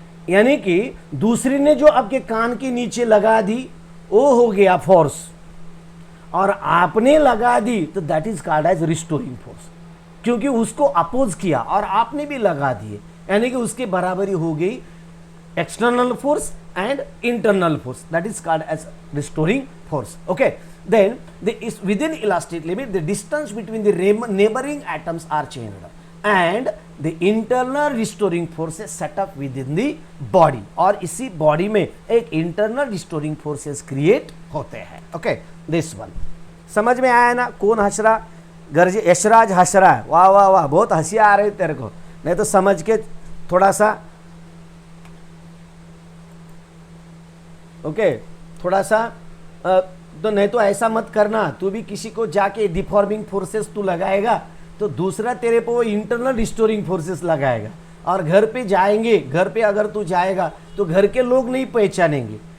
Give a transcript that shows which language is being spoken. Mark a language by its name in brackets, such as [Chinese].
[Hindi] यानी कि दूसरी ने जो आपके कान के नीचे लगा दी वो हो गया फोर्स, और आपने लगा दी तो [English] that is called as restoring force, [Hindi] क्योंकि उसको अपोज किया और आपने भी लगा दिए, यानी कि उसके बराबरी हो गई external force and internal force, that is called as restoring force. [English] okay, then within elastic limit the distance between the neighboring atoms are changed and the internal restoring forces set up within the body, [Hindi] और इसी body में एक internal restoring forces create होते हैं। Okay, this one समझ में आया ना? कौन हंस रहा? गर्ज यशराज हंस रहा है, वाह वाह वाह, बहुत हंसी आ रही तेरे को। नहीं तो समझ के थोड़ा सा, ओके, थोड़ा सा तो नहीं तो ऐसा मत करना, तू भी किसी को जाके डिफॉर्मिंग फोर्सेस तू लगाएगा तो दूसरा तेरे पे वो इंटरनल रिस्टोरिंग फोर्सेस लगाएगा, और घर पे जाएंगे, घर पे अगर तू जाएगा तो घर के लोग नहीं पहचानेंगे।